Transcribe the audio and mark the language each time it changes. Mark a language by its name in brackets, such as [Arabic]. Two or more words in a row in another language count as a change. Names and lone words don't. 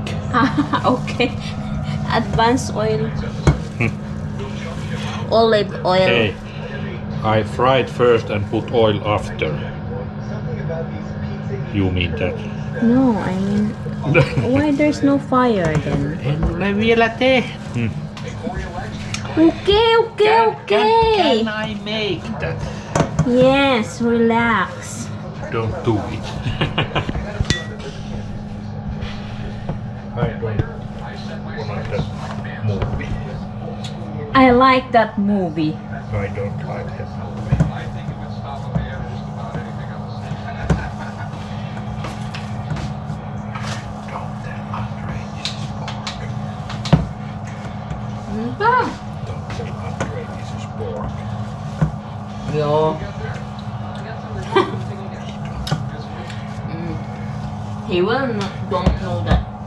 [English] Okay. Advanced oil. Olive oil. Hey, I fried first and put oil after. You mean that? No, I mean, why there's no fire then? [Finnish] En ole vielä tehnyt. [English] Okay. Can I make that? Yes, relax. Don't do it. I don't want that movie. I like that movie. I don't like that movie. Don't tell Andre this is pork. [Filipino] Ano ba? [English] Don't tell Andre this is pork. Yo. He will not, don't know that.